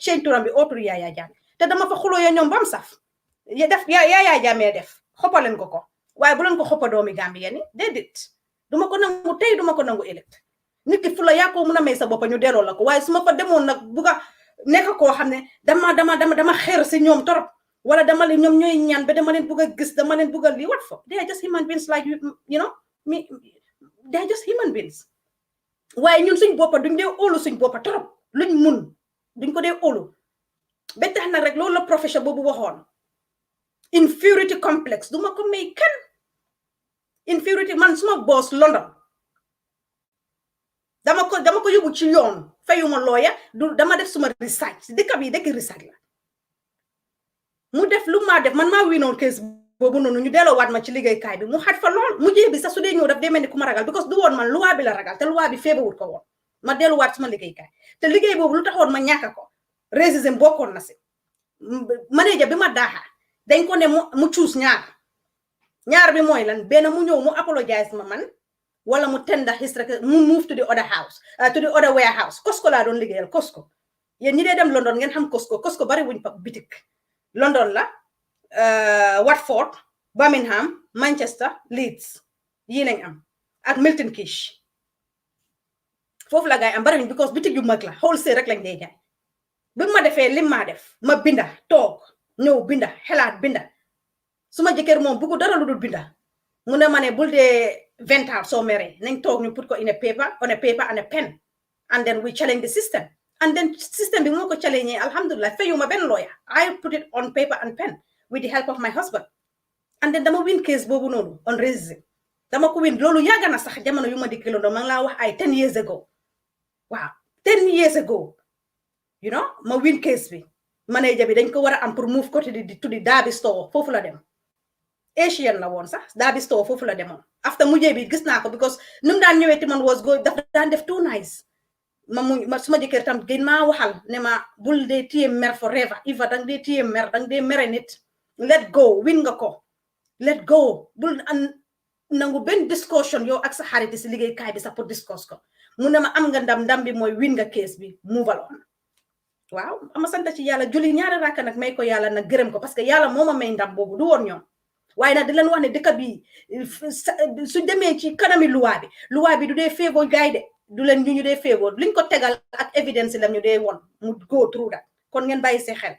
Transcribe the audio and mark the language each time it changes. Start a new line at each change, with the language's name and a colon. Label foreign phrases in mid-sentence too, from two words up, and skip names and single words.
Wolof: change turam bi autre Yaya Jammeh te dama fa xuloo ya ñoom bam saf def Yaya Jammeh def xoppa leen ko waaye bu leen ko xoppa doomi Gambien ni déedéet duma ko nangu tey duma ko nangu ëllëg nit ki fu la yaa ko mun a may sa bopp ñu delloo la ko waaye su ma fa demoon nag buga nekk koo xam ne dama xeer si ñoom torop wala dama leen ñoom ñooy ñaan ba dama leen bugg a gis dama leen bugg a lii
English: what for they are just human beings like you know me they are just human beings
Wolof: waaye ñun suñ boppa duñ dee óolu suñ boppa torop luñ mun duñ ko dee óolu ba tax nag rek loolu la professeur boobu waxoon
English: inferiority complex
Wolof: duma ko may kenn inferiority man suma boss London dama ko yóbbu ci yoon fayuma lawyer du dama def suma research dëkk bi dëkk research la mu def lu ma def man maa winoon case boobu noonu ñu delloowaat ma ci liggéeykaay bi mu xat fa lool mu jee bi sax su dee ñëw daf dee mel ni ku ma ragal because du woon man loi bi la ragal te loi bi feebawut ko woon ma delluwaat suma liggéeykaay te liggéey boobu lu taxoon ma ñàkk ko racisme bokkoon na si manager bi ma daaxa dañ ko ne mu choose ñaar bi mooy lan benn mu ñëw mu apologize ma man wala mu
English: tender his
Wolof: mu
English: move to the other house to the other warehouse
Wolof: Costco laa doon liggéeyal Costco yéen ñi dee dem London ngeen xam Costco bari wuñ fa bitik London la Watford Birmingham Manchester Leeds yii lañ am ak Milton Keynes foofu la gaay am bari wuñ because bitik yu mag la wholesale rek lañ dee jaay bi ma defee lim maa def ma binda toog ñëw binda xelaat binda suma jëkkër moom bugu dara lu dul binda mu ne ma ne bul dee 20 ans soo meree nañ toog ñu put ko
English: on a paper and a pen and then we challenge the system and then system
Wolof: bi moo ko challenge alhamdulillah fayuma benn lawyer
English: I put it on paper and pen with the help of my husband and then
Wolof: dama win case boobu noonu
English: on racism
Wolof: dama ko win loolu yàgg na sax jamono yu ma dikki London ma ngi laa wax ay 10
English: years ago
Wolof: waaw 10
English: years ago you know
Wolof: ma win case bi manager bi dañ ko war a am pour move ko
English: to the Derby store
Wolof: foofu la dem Asian la woon sax Derby store foofu la demoon after mujjee bi gis naa ko because nu mu daan ñëwee ti man
English: was go
Wolof: daf daan def
English: too nice
Wolof: ma suma jëkkër tam gën maa waxal ne ma bul dee téye mer forever Iva dang dee téye mer dang dee mere nit
English: let go
Wolof: win nga ko
English: let go
Wolof: bul nangu benn discussion yow ak sa xarit si liggéeykaay bi sax pour discuss ko mu ne ma am nga ndam bi mooy win nga case bi
English: move on
Wolof: waaw ama sant ci yàlla julli ñaari rakka nag may ko yàlla nag gërëm ko
French: parce que
Wolof: yàlla moo ma may ndam boobu du woon ñoom waaye nag di leen wax ne dëkk bi su demee ci kanami luwaa bi du dee favor gaay de du leen ñu dee favor liñ ko tegal ak evidence lam ñu dee won mu
English: go through that
Wolof: kon ngeen bàyyi see xel